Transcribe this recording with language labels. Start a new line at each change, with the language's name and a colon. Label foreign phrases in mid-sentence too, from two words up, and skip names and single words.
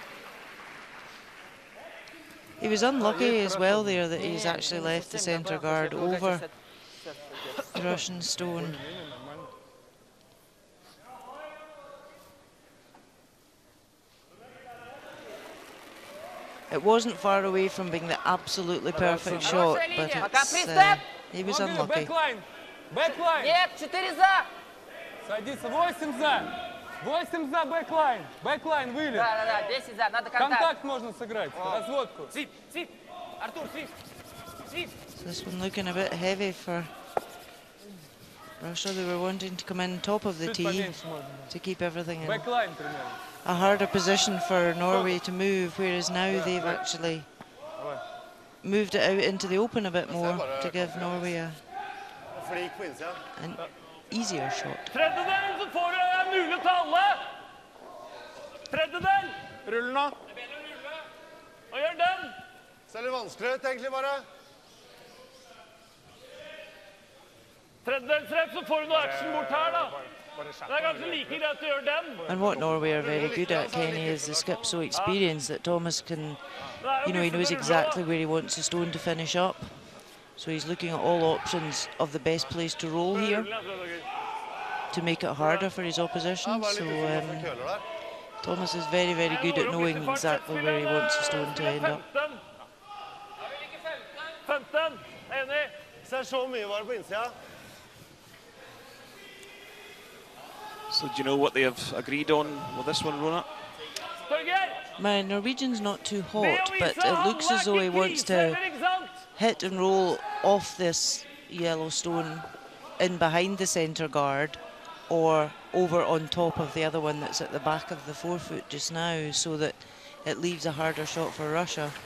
English: He was unlucky as well there that he's actually left the centre guard over the Russian stone. It wasn't far away from being the absolutely perfect shot, but it's, he was unlucky.
Russian: Нет, 4 за. Садится, 8 за. 8 за бэклайн. Бэклайн вылет. Да, 10 за, надо контакт. Контакт можно сыграть, разводку. Свип, Артур, свип.
English: This one looking a bit heavy for Russia. They were wanting to come in top of the tee to keep everything in a harder position for Norway to move, whereas now they've actually moved it out into the open a bit more to give Norway easier shot.
Norwegian: Tredjedel, så får du mulighet til alle. Tredjedel. Rull nå. Og gjør den. Ser litt vanskelig ut egentlig bare. Tredjedelsrett, så får du noe action bort her da. Det er ganske like greit å gjøre den.
English: And what Norway are very good at, Kenny, is the skip so experienced that Thomas can, you know, he knows exactly where he wants the stone to finish up. So he's looking at all options of the best place to roll here to make it harder for his opposition. So Thomas is very, very good at knowing exactly where he wants the stone to end up.
Norwegian: 15, enig. Ser så mye bare på innsida.
English: So do you know what they have agreed on with this one, Rona? My Norwegian's not too hot, but it looks as though he wants to hit and roll off this yellow stone in behind the centre guard or over on top of the other one that's at the back of the forefoot just now, so that it leaves a harder shot for Russia.